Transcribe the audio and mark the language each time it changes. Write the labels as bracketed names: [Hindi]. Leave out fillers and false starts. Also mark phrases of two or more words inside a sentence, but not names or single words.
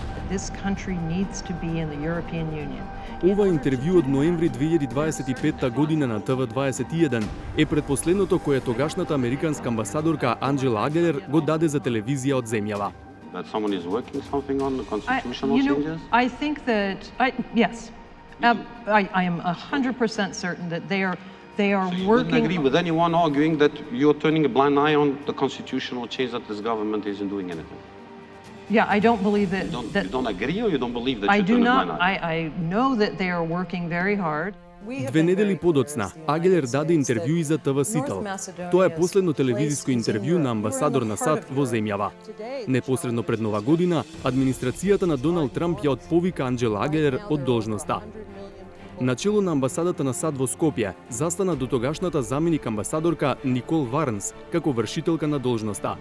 [English] this country needs to be in the European Union. [Macedonian] Ова интервју од ноември 2025 година на ТВ21 е предпоследното кое тогашната американска амбасадорка Анджела Агелер го даде за телевизија од земјава. [English] That someone is working something on the constitutional changes? I think that yes, I am 100% certain that they are So you working. wouldn't agree with anyone arguing that you're turning a blind eye on the constitutional change that this government isn't doing anything? Yeah, I don't believe that. You don't agree or you don't believe that I you're do turning a not. blind eye? I know that they are working very hard. [Macedonian] Две недели подоцна, Агелер даде интервју и за ТВ Сител. Тоа е последно телевизиско интервју на амбасадор на САД во земјава. Непосредно пред Нова година, администрацијата на Доналд Трамп ја отповика Анджела Агелер од должноста. Начело на амбасадата на САД во Скопје застана дотогашната заменик амбасадорка Никол Варнс како вршителка на должноста.